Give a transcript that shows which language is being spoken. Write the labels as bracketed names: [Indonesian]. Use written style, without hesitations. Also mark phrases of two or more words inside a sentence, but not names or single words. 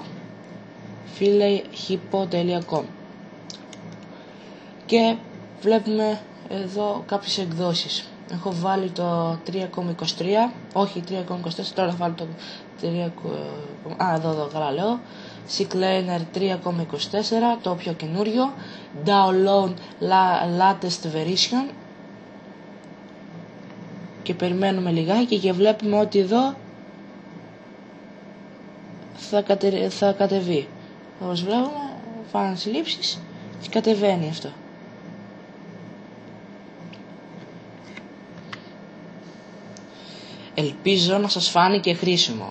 [Greek] philehypo.com και βλέπουμε εδώ κάποιες εκδόσεις. Έχω βάλει το 3,23, όχι 3,24, τώρα θα βάλω το 3, εδώ καλά λέω. CCleaner 3,24, το πιο καινούριο. [English] Download latest version. [Greek] Και περιμένουμε λιγάκι και βλέπουμε ότι εδώ θα κατεβεί. Όπως βλέπουμε, φάνε συλλήψεις και κατεβαίνει αυτό. Ελπίζω να σας φάνηκε χρήσιμο.